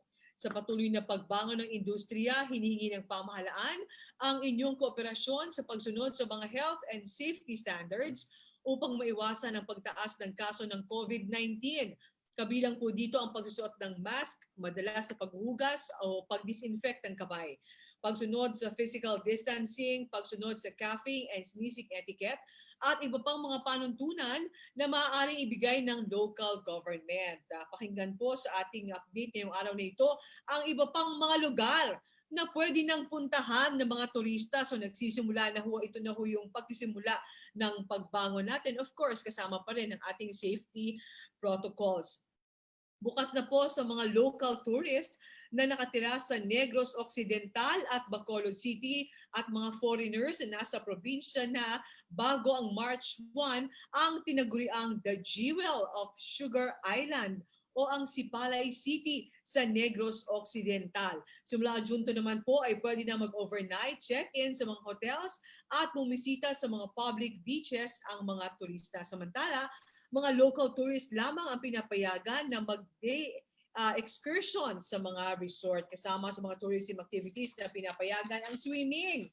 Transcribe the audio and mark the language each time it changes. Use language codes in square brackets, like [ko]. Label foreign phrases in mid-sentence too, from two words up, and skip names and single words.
[tl] Sa patuloy na pagbangon ng industriya, hinihingi ng pamahalaan ang inyong kooperasyon sa pagsunod sa mga [en] health and safety standards [tl] upang maiwasan ang pagtaas ng kaso ng COVID-19. Kabilang po dito ang pagsusuot ng mask, madalas sa paghuhugas o pag-disinfect ng kamay. Pagsunod sa [en] physical distancing, [tl] pagsunod sa [en] coughing and sneezing etiquette, [tl] at iba pang mga panuntunan na maaaring ibigay ng [en] local government. [tl] Pakinggan po sa ating update ngayong araw na ito ang iba pang mga lugar na pwede nang puntahan ng mga turista. So nagsisimula na ho, ito na ho yung pagsisimula ng pagbangon natin. [en] Of course, [tl] kasama pa rin ang ating [en] safety protocols. [tl] Bukas na po sa mga [en] local tourists [tl] na nakatira sa Negros Occidental at Bacolod City at mga foreigners na nasa probinsya na bago ang March 1 ang tinaguriang The Jewel of Sugar Island o ang Sipalay City sa Negros Occidental. Simula Junto naman po ay pwede na [en] mag-overnight check-in [tl] sa mga hotels at bumisita sa mga [en] public beaches [tl] ang mga turista. Samantala, mga [en] local tourists [tl] lamang ang pinapayagan na [en] mag-day excursion [tl] sa mga resort. Kasama sa mga [en] tourism activities [tl] na pinapayagan ang swimming.